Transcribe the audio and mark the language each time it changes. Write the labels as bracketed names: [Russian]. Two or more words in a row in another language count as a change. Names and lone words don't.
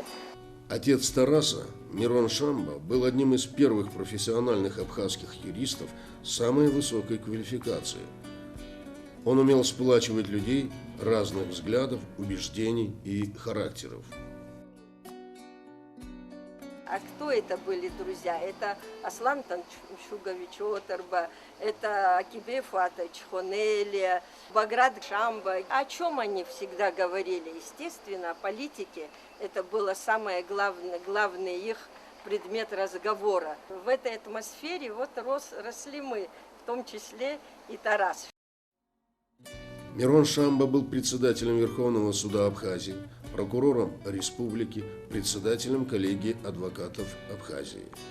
[Russian] Отец Тараса, Мирон Шамба, был одним из первых профессиональных абхазских юристов самой высокой квалификации. Он умел сплачивать людей разных взглядов, убеждений и характеров. А кто это были друзья? Это Аслан Таншугович Оторба, это Акибе Фатович Хонелия, Баграт Шамба. О чем они всегда говорили? Естественно, о политике. Это было самое главный их предмет разговора. В этой атмосфере вот росли мы, в том числе и Тарас. Мирон Шамба был председателем Верховного суда Абхазии, прокурором республики, председателем коллегии адвокатов Абхазии.